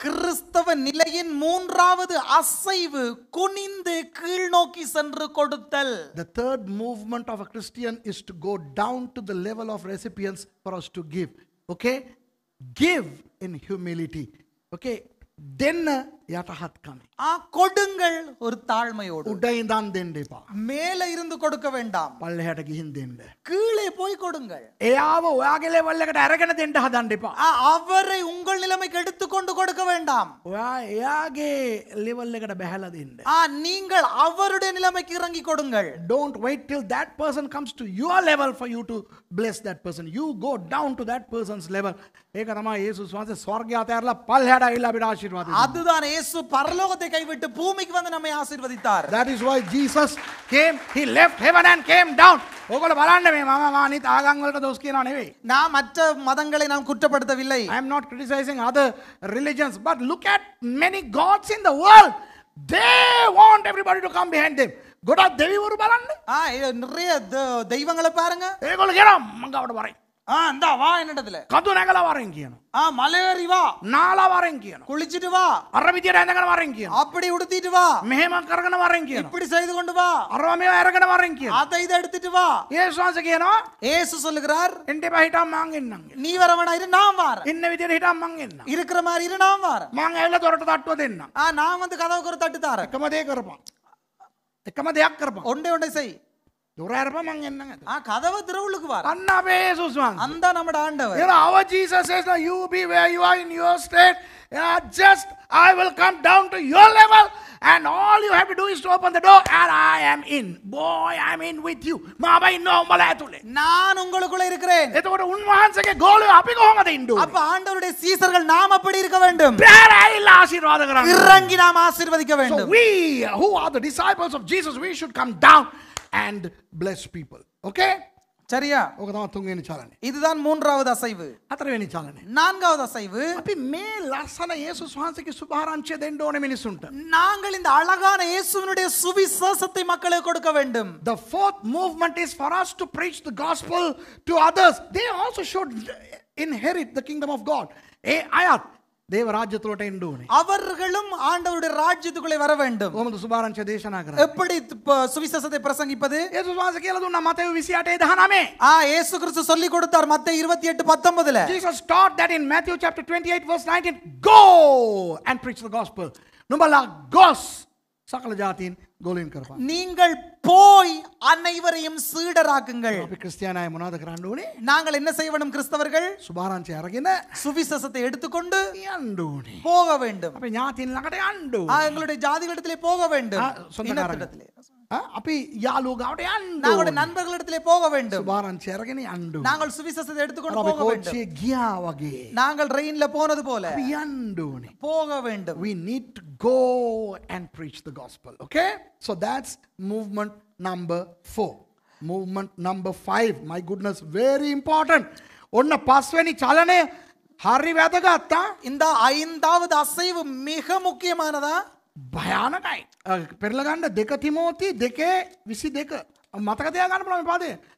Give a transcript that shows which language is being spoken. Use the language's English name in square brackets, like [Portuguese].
[Tamil] கிறிஸ்தவ நிலையின் மூன்றாவது அசைவு குனிந்து கீழ் நோக்கி சென்று கொடுத்தல். [English] The third movement of a Christian is to go down to the level of recipients for us to give. Okay? Give in humility. Okay? [Sinhala] දෙන්න යටහත්කම. [Tamil] கொடுங்கள் ஒரு தாழ்மையோடு. [Sinhala] උඩ ඉඳන් දෙන්න එපා. [Tamil] மேலே இருந்து கொடுக்க வேண்டாம். [Sinhala] පල්ලෙහාට ගිහින් දෙන්න. [Tamil] கீழே போய் கொடுங்கள். [Sinhala] එයාව ඔයාගේ ලෙවල් එකට අරගෙන දෙන්න හදන්න එපා. [Tamil] அவரை உங்கள் நிலைமைக்கு எடுத்துக்கொண்டு கொடுக்க வேண்டாம். [Sinhala] ඔයා එයාගේ ලෙවල් එකට බැහැලා දෙන්න. [Tamil] நீங்கள் அவருடைய நிலைமைக்கு இறங்கி கொடுங்கள். [English] Don't wait till that person comes to your level for you to bless that person. You go down to that person's level. [Sinhala] ඒක තමයි යේසුස් වහන්සේ ස්වර්ගය අතහැරලා පල්ලෙහාට ආවිල්ලා අපිට ආශිර්වාද දෙන්නේ. [Tamil] அதுதான் இயேசு பரலோகத்தை கைவிட்டு பூமிக்கு வந்து நம்மை ஆசீர்வதித்தார். [English] That is why Jesus came, he left heaven and came down. [Sinhala] ඔයගොල්ලෝ බලන්න මේ මම අනිත් ආගම් වලට දොස් කියනවා නෙවෙයි. [Tamil] நான் மற்ற மதங்களை நாம் குற்றப்படுத்தவில்லை. [English] I am not criticizing other religions, but look at many gods in the world. They want everybody to come behind them. [Sinhala] ගොඩක් දෙවිවරු බලන්න. [Tamil] நிறைய தெய்வங்களை பாருங்க. [Sinhala] ඒගොල්ලෝ කියනවා මං ගාවට වරෙන්. [Tamil] இந்தா வா என்னிடத்துல. [Sinhala] කඳු නැගලා වරෙන් කියනවා. [Tamil] மலையேறி வா. [Sinhala] නාලා වරෙන් කියනවා. [Tamil] குளிச்சிட்டு வா. [Sinhala] අර විදියට ඇඳගෙන වරෙන් කියනවා. [Tamil] அப்படி உடுத்திட்டு வா. [Sinhala] මෙහෙම කරගෙන වරෙන් කියනවා. [Tamil] இப்படி செய்து கொண்டு வா. [Sinhala] අරවා මේවා අරගෙන වරෙන් කියනවා. [Tamil] அதை இதை எடுத்துட்டு வா. [Sinhala] යේසුස් වහන්සේ කියනවා [Tamil] இயேசு சொல்லுகிறார், [Sinhala] එන්න එපා හිටම් මං එන්නම්. [Tamil] நீ வர வேணாம் இரு நான் வாரேன். [Sinhala] ඉන්න විදියට හිටම් මං එන්නම්. [Tamil] இருக்கிற மாதிரி இரு நான் வாரேன். [Sinhala] මං ඇවිල්ලා දොරට තට්ටුව දෙන්නම්. [Tamil] நான் வந்து கதவுக்கு ஒரு தட்டு தாரேன். [Sinhala] එකම දේ කරපන්. එකම දෙයක් කරපන්. [Tamil] ஒன்றை செய். [Sinhala] දොර අරපන් මං එන්නම්. [Tamil] கதவை திறவுளுக்கு வார. [Sinhala] අන්න අපේ යේසුස් වහන්සේ. [Tamil] அந்த நம்மட ஆண்டவர். [English] You know, our Jesus says that you be where you are in your state. Just I will come down to your level and all you have to do is to open the door and I am in. Boy, I am in with you. [Sinhala] මාව ඉන්නවා උඹලා ඇතුලේ. [Tamil] நான் உங்களுக்குள்ள இருக்கிறேன். [Sinhala] එතකොට උන්වහන්සේගේ ගෝලයෝ අපි කොහොමද ඉන්නේ? [Tamil] அப்ப ஆண்டவருடைய சீசர்கள் நாம் அப்படி இருக்க வேண்டும். [Sinhala] බැරයිලා ආශිර්වාද කරන්න. [Tamil] இறங்கி நாம் ஆசீர்வதிக்க [English] So [Tamil] வேண்டும். [English] we who are the disciples of Jesus, we should come down and bless people. Okay? [Tamil] சரியா? [Sinhala] ඕක තමයි තුන්වෙනි චලනය. [Tamil] இதுதான் மூன்றாவது அசைவு. [Sinhala] හතරවෙනි චලනය. [Tamil] நான்காவது அசைவு, [Sinhala] අපි මේ ලස්සන යේසුස් වහන්සේගේ සුභාරංචිය දෙන්න ඕනේ මිනිසුන්ට. [Tamil] நாங்கள் இந்த அழகான இயேசுவினுடைய சுவிசேஷத்தை மக்களுக்கு கொடுக்க வேண்டும். [English] The fourth movement is for us to preach the gospel to others. They also should inherit the kingdom of God. [Sinhala] අයත් දේව රාජ්‍ය තුලට එන්න ඕනේ. [Tamil] அவர்களும் ஆண்டவருடைய ராஜ்யத்துக்குள்ளே வர வேண்டும். [Sinhala] කොහොමද සුභාරංචිය දේශනා කරන්නේ? [Tamil] எப்படி சுவிசேஷத்தை பிரசங்கிப்பது? [Sinhala] යේසුස් වහන්සේ කියලා දුන්නා මතෙව් 28:19. [Tamil] இயேசு கிறிஸ்து சொல்லி கொடுத்தார் மத்தேயு 28:19. [English] Jesus taught that in Matthew chapter 28 verse 19, go and preach the gospel. [Sinhala] නුඹලා ගොස් සකල ජාතීන් ගෝලීන් කරපන්. [Tamil] நீங்கள் போய் அனைவரையும் சீடராக்குங்கள். [Sinhala] අපි ක්‍රිස්තියානි අය මොනවද කරන්න ඕනේ? [Tamil] நாங்கள் என்ன செய்ய வேண்டும் கிறிஸ்தவர்கள்? [Sinhala] සුභාරංචිය අරගෙන [Tamil] சுவிசேஷத்தை எடுத்துக்கொண்டு [Sinhala] යන්න ඕනේ. [Tamil] போக வேண்டும். [Sinhala] අපි ඥාතීන් ළඟට යන්න ඕනේ. [Tamil] எங்களுடைய ஜாதிகளிடத்திலே போக வேண்டும். சொந்தக்காரங்க. [Sinhala] අපි යාළුවෝ ගාවට යන්න [Tamil] நாங்களுடைய [Sinhala] ඕනේ. [Tamil] நண்பர்களிடத்திலே போக வேண்டும். [Sinhala] සුභාරංචිය අරගෙන යන්න ඕනේ. [Tamil] நாங்கள் சுவிசேஷத்தை எடுத்துக்கொண்டு [Sinhala] අපි [Tamil] போக வேண்டும். [Sinhala] කෝච්චියේ ගියා වගේ [Tamil] நாங்கள் ரெயின்ல போனது போல [Sinhala] අපි යන්න ඕනේ. [Tamil] போக வேண்டும். [English] We need to go and preach the gospel. Okay? So that's movement number 4. Movement number 5. My goodness, very important. [Sinhala] ඔන්න පස්වෙනි චලනය හරි වැදගත්. [Tamil] இந்த ஐந்தாவது அசைவு மிக முக்கியமானதா? [Sinhala] භයානකයි. පෙරලා ගන්න 2 තිමෝති 2:22 මතක තියාගන්න පුළුවන් මේ පදේ.